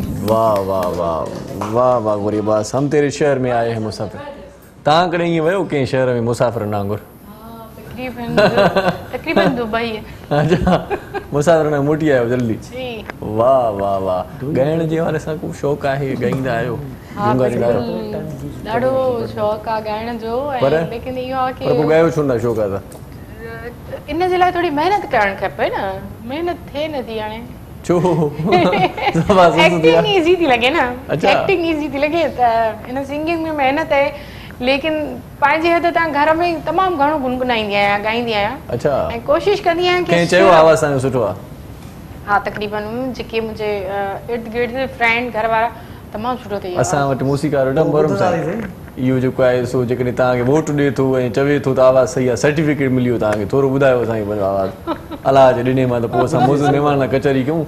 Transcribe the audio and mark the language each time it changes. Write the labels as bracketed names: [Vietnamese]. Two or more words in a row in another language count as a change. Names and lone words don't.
[Urdu] واہ واہ واہ واہ واہ گوری باس، ہم تیرے شہر میں آئے ہیں مسافر. [Sindhi] तव्हां कॾहिं ईअं वियो कंहिं शहर में मुसाफ़िरनि वांगुरु? तकरीबन दुबई है। अच्छा, मुसाफ़िरनि में मोटी आयो जल्दी? जी। वाह वाह वाह, ॻाइण जे वारे सां को शौक़ु आहे, ॻाईंदा आहियो? ॾाढो शौक़ु आहे ॻाइण जो, लेकिन इहो आहे कि पर पोइ ॻायो छो न शौक़ु आहे त? इन जे लाइ थोरी महिनत करणु खपे न, महिनत थिए नथी हाणे। छो? [English] acting easy [Sindhi] थी लॻे न, अच्छा। [English] acting easy [Sindhi] थी लॻे त इन सिंगिंग में महिनत आहे, लेकिन पंहिंजे हद तां घर में तमामु घणो गुनगुनाईंदी आहियां, ॻाईंदी आहियां। अच्छा। ऐं कोशिशि कंदी आहियां कि कंहिं चयो आवाज़ तव्हांजो सुठो आहे? हा, तकरीबन जेके मुंहिंजे इर्द गिर्द फ्रेंड घर वारा तमामु सुठो थी। असां वटि मूसीकार मोहरम साईं इहो जेको आहे सो जेकॾहिं तव्हांखे वोट ॾिए थो ऐं चवे थो त आवाज़ सही आहे, सर्टिफिकेट मिली वियो तव्हांखे, थोरो ॿुधायो साईं पंहिंजो आवाज़ु अलाह जे ॾिने मां, त पोइ असां मोज़ महिमान लाइ कचहरी कयूं।